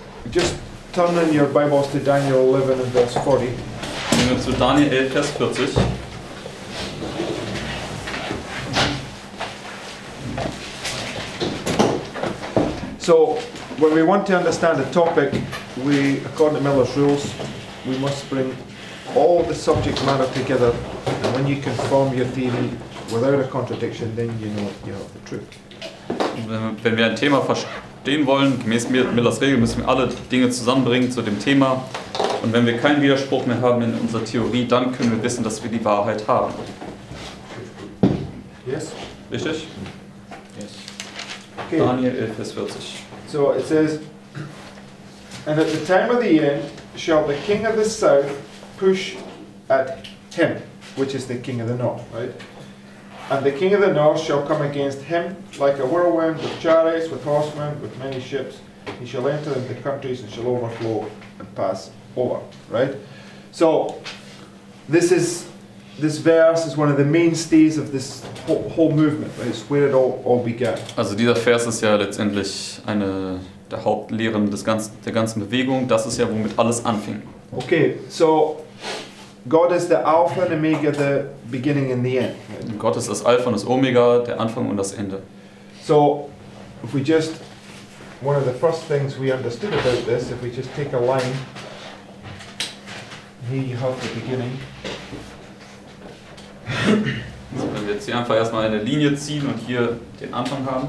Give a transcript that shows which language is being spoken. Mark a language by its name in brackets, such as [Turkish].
[English] Just turn in your Bibles to Daniel 11 and verse 40. [German] Gehen wir zu Daniel 11, Vers 40. [English] So, when we want to understand a topic, we, according to Miller's rules, we must bring all the subject matter together, and when you can form your theory without a contradiction, then you know you have the truth. [German] Wenn wir ein Thema verstehen wollen, gemäß Millers Regel, müssen wir alle Dinge zusammenbringen zu dem Thema. Und wenn wir keinen Widerspruch mehr haben in unserer Theorie, dann können wir wissen, dass wir die Wahrheit haben. [English] Yes? [German] Richtig? [English] Yes. Okay. [German] Daniel 11, Vers 40. [English] So it says, and at the time of the end shall the king of the south push at him, which is the king of the north, right? And the king of the north shall come against him like a whirlwind, with chariots, with horsemen, with many ships. He shall enter into the countries and shall overflow and pass over, right? So this verse is one of the mainstays of this whole movement, right? It's where it all began. [German] Also dieser Vers ist ja letztendlich eine der Hauptlehren der ganzen Bewegung. Das ist ja, womit alles anfing. [English] Okay, so God is the Alpha and Omega, the beginning and the end. Right? [German] Gott ist das Alpha und das Omega, der Anfang und das Ende. [English] So, if we just, one of the first things we understood about this, if we just take a line, here you have the beginning. [German] Also wenn wir jetzt hier einfach erstmal eine Linie ziehen und hier den Anfang haben.